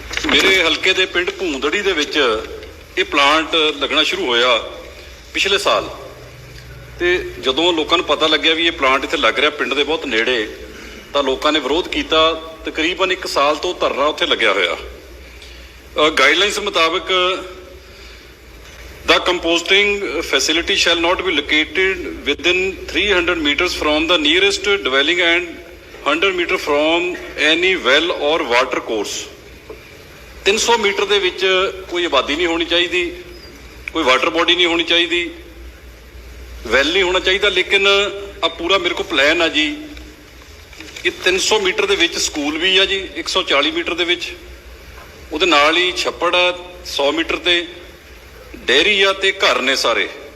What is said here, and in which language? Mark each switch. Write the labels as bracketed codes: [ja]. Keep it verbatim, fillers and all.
[pa] ਮੇਰੇ ਹਲਕੇ ਦੇ ਪਿੰਡ ਭੂੰਦੜੀ ਦੇ ਵਿੱਚ ਇਹ ਪਲਾਂਟ ਲੱਗਣਾ ਸ਼ੁਰੂ ਹੋਇਆ ਪਿਛਲੇ ਸਾਲ, ਤੇ ਜਦੋਂ ਲੋਕਾਂ ਨੂੰ ਪਤਾ ਲੱਗਿਆ ਵੀ ਇਹ ਪਲਾਂਟ ਇੱਥੇ ਲੱਗ ਰਿਹਾ ਪਿੰਡ ਦੇ ਬਹੁਤ ਨੇੜੇ, ਤਾਂ ਲੋਕਾਂ ਨੇ ਵਿਰੋਧ ਕੀਤਾ। ਤਕਰੀਬਨ ਇੱਕ ਸਾਲ ਤੋਂ ਧਰਨਾ ਉੱਥੇ ਲੱਗਿਆ ਹੋਇਆ। ਗਾਈਡਲਾਈਨਸ ਮੁਤਾਬਕ [en] the composting facility shall not be located within three hundred meters from the nearest dwelling and one hundred meter from any well or water course. [pa] ਤਿੰਨ ਸੌ ਮੀਟਰ ਦੇ ਵਿੱਚ ਕੋਈ ਆਬਾਦੀ ਨਹੀਂ ਹੋਣੀ ਚਾਹੀਦੀ, ਕੋਈ ਵਾਟਰ ਬੋਡੀ ਨਹੀਂ ਹੋਣੀ ਚਾਹੀਦੀ, ਵੈਲ ਨਹੀਂ ਹੋਣਾ ਚਾਹੀਦਾ। ਲੇਕਿਨ ਆ ਪੂਰਾ ਮੇਰੇ ਕੋਲ ਪਲਾਨ ਆ ਜੀ, ਇਹ ਤਿੰਨ ਸੌ ਮੀਟਰ ਦੇ ਵਿੱਚ ਸਕੂਲ ਵੀ ਆ ਜੀ, ਇੱਕ ਸੌ ਚਾਲੀ ਮੀਟਰ ਦੇ ਵਿੱਚ, ਉਹਦੇ ਨਾਲ ਹੀ ਛੱਪੜ ਆ ਸੌ ਮੀਟਰ ਤੇ, ਡੇਅਰੀ ਆ ਤੇ ਘਰ ਨੇ ਸਾਰੇ।